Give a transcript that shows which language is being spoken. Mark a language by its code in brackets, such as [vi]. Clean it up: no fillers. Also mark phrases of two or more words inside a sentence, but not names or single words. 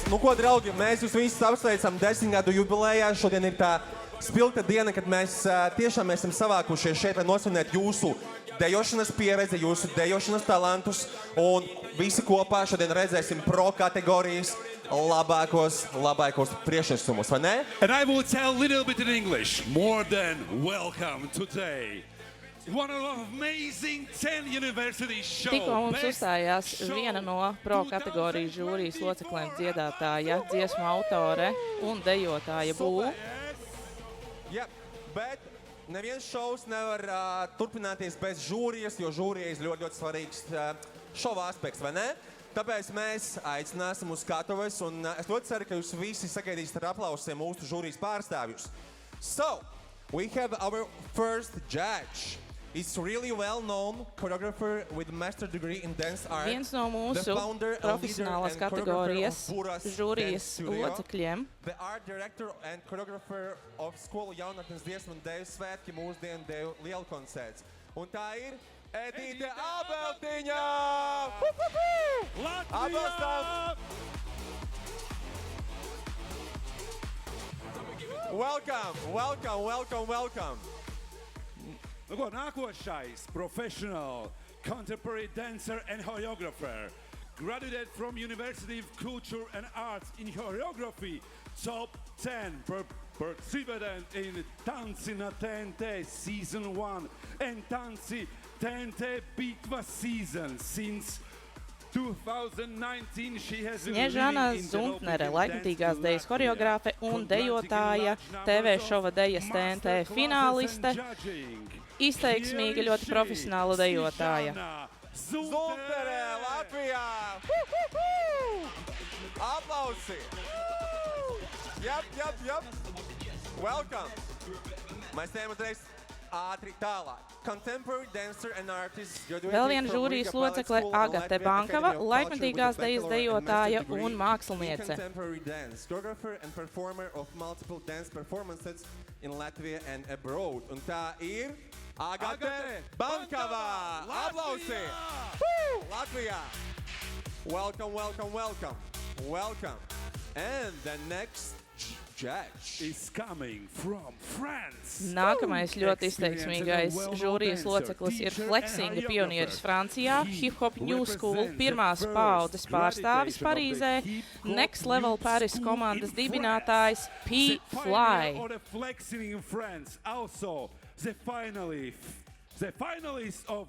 [lv] Nu ko, draugi, mēs jūs visus apsveicam 10 gadu jubilejā. Šodien ir tā spilgta diena, kad mēs tiešām esam savākušies šeit, lai nosvinētu jūsu dejošanas pieredzi, jūsu dejošanas talantus. Un visi kopā šodien redzēsim pro kategorijas labākos priekšnesumus, vai ne? [en] And I will tell a little bit in English. More than welcome today. One of amazing 10 university show. [lv] Tikko mums uzstājās viena no pro kategorijas žūrijas locekļiem dziedātāja, dziesmu autore un dejotāja Bū. Yep, bet neviens šovs nevar turpināties bez žūrijas, jo žūrija ir ļoti svarīgs šova aspekts, vai ne? Tāpēc mēs aicināsim uz skatuves, un es ļoti ceru, ka jūs visi sagaidīsiet ar aplausiem mūsu žūrijas pārstāvjus. [en] So, we have our first judge. He's really well-known choreographer with master degree in dance art. [lv] Viens no mūsu profesionālās kategorijas žūrijas locekļiem. [en] The art director and choreographer of skolu jaunatnes dziesmu un deju svētki mūsdienu deju lielkoncerts. [lv] Un tā ir Edīte Abeltiņa! Latvija! [en] Welcome! [lv] Nu ko, nākošais [en] professional contemporary dancer and choreographer, graduated from University of Culture and Arts in choreography, top 10 participant in Tanci na TNT season 1 and Tanci TNT Bitva season since 2019. She has [lv] Sniežana Zuntnere, laikmatīgās dejas choreogrāfe un dejotāja, TV šova dejas TNT fināliste, izteiksmīga, ļoti profesionāla dejotāja. Zuntnere, Latvijā! Aplausi! [en] Yep. Welcome! [lv] Mēs tējam uzreiz ātri tālāk. [en] Contemporary dancer and artist. [lv] Vēl viena žūrijas locekle Agate Bankava, laikmatīgās dejas dejotāja un māksliniece. [en] Contemporary dance, choreographer and performer of multiple dance performances in Latvia and abroad. [lv] Un tā ir Agate Bankava! Aplausi! Latvijā! [en] Welcome! And the next judge is coming from France. [lv] Nākamais ļoti izteiksmīgais žūrijas loceklis ir fleksinga pionieris Francijā, [en] hip-hop New School [lv] pirmās paaudzes pārstāvis Parīzē, Next Level Paris komandas dibinātājs P-Fly. [en] The finalists of